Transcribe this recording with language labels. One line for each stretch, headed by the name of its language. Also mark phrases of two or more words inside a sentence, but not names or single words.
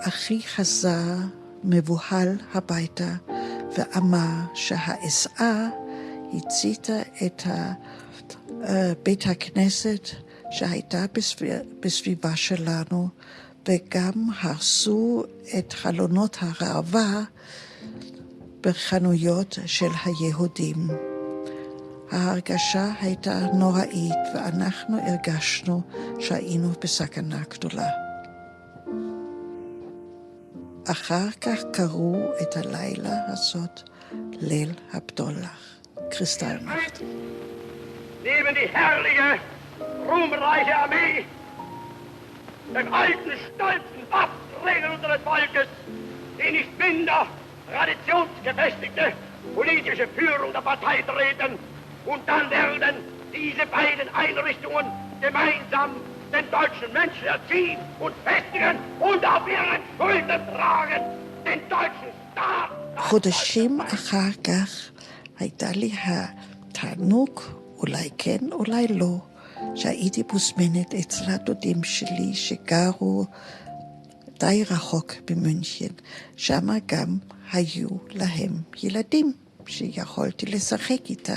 Hebrew: אחי חזר מבוהל הביתה ואמר שהאסעה הציתה את בית הכנסת שהייתה בסביבה שלנו, וגם הרסו את חלונות הראווה בחנויות של היהודים. ההרגשה הייתה נוראית, ואנחנו הרגשנו שהיינו בסכנה גדולה. אחר כך קראו את הלילה הזאת ליל הבדולח. Kristallnacht.
German: Neben die herrliche, ruhmreiche Armee, den alten, stolzen Waffenträger unseres Volkes, die nicht minder traditionsgefestigte politische Führung der Partei treten, und dann werden diese beiden Einrichtungen gemeinsam den deutschen Menschen erziehen und festigen und auf ihren Schultern tragen, den deutschen Staat.
Hebrew: חודשים אחר כך הייתה לי התענוג, אולי כן, אולי לא, שהייתי מוזמנת אצל הדודים שלי שגרו די רחוק במונכן. שם גם היו להם ילדים שיכולתי לשחק איתם.